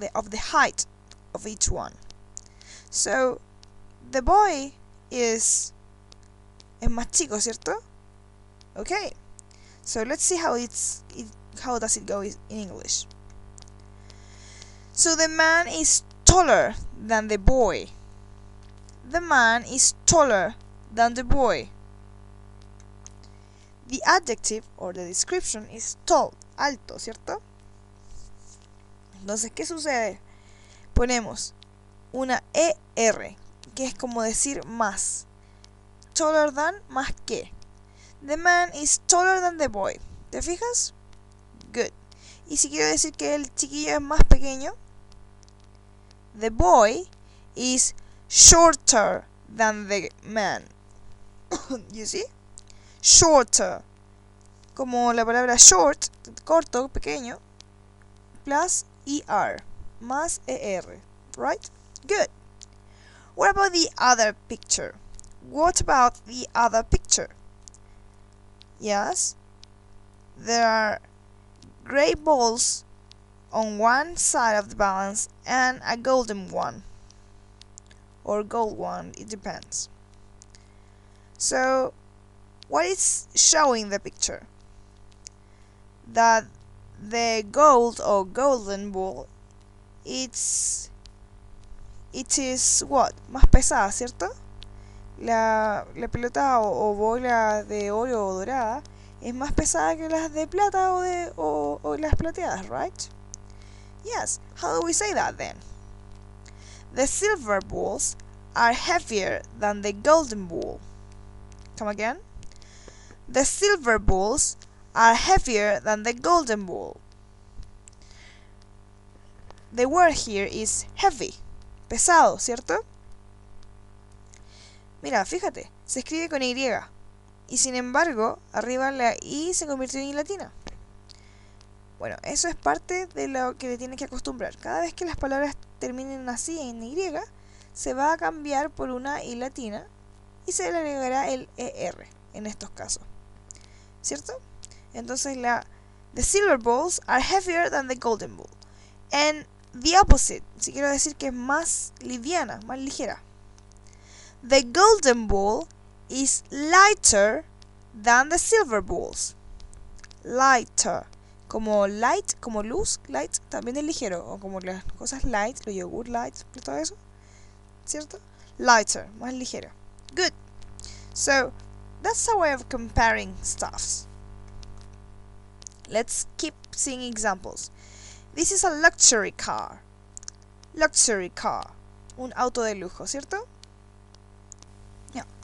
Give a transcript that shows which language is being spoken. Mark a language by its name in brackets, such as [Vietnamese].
[English] Of the height of each one. So, the boy [Spanish] es más chico, ¿cierto? [English] Okay. So let's see how does it go in English. So the man is taller than the boy. The man is taller than the boy. The adjective or the description is tall, alto, [Spanish] ¿cierto? Entonces, ¿qué sucede? Ponemos una ER, que es como decir más. [English] Taller than, [Spanish] más que. [English] The man is taller than the boy. [Spanish] ¿Te fijas? [English] Good. [Spanish] Y si quiero decir que el chiquillo es más pequeño, [English] the boy is shorter than the man. You see? Shorter. [Spanish] Como la palabra short, corto, pequeño, plus ER, más ER. [English] Right? Good. What about the other picture? What about the other picture? Yes, there are gray balls on one side of the balance and a golden one, or gold one, it depends. So, what is showing the picture? That the gold or golden ball, it is what? [Spanish] Más pesada, ¿cierto? La pelota o bola de oro o dorada es más pesada que las de plata o las plateadas, [English] right? Yes, how do we say that then? The silver balls are heavier than the golden ball. Come again? The silver balls are heavier than the golden ball. The word here is heavy, [Spanish] pesado, ¿cierto? Mira, fíjate, se escribe con Y. Y sin embargo, arriba la I se convirtió en I latina. Bueno, eso es parte de lo que le tienes que acostumbrar. Cada vez que las palabras terminen así en Y, se va a cambiar por una I latina y se le agregará el ER en estos casos. ¿Cierto? [English] Entonces the silver balls are heavier than the golden ball. And the opposite, [Spanish] si quiero decir que es más liviana, más ligera. [English] The golden ball is lighter than the silver balls. Lighter. [Spanish] como light, como luz, light también es ligero, o como las cosas light, los yogur light, todo eso, ¿cierto? [English] Lighter, [Spanish] más ligero. [English] Good. So that's a way of comparing stuffs. Let's keep seeing examples. This is a luxury car. Luxury car. [Spanish] Un auto de lujo, ¿cierto? Yeah.